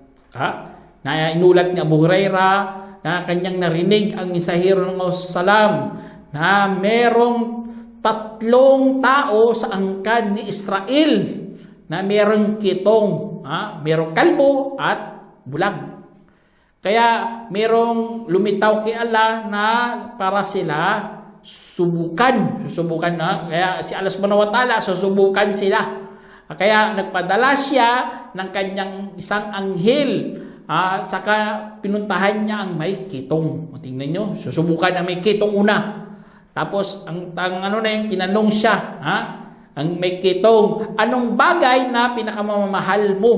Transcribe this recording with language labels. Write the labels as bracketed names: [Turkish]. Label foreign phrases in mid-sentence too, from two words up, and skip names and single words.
[Filipino] Na inulat ni Abu Hurairah na kanyang narinig ang mensahero ng Salam na merong 3 tao sa angkan ni Israel na merong kitong, merong kalbo at bulag. Kaya merong lumitaw kay Allah na para sila susubukan na. Kaya si Allah [Arabic] سبحانه وتعالى [Filipino] susubukan sila. Kaya nagpadala siya ng kanyang isang anghel. Saka pinuntahan niya ang may kitong. Tingnan nyo, susubukan ang may kitong una. Tapos ang tinanong siya, ang may kitong, anong bagay na pinakamamahal mo?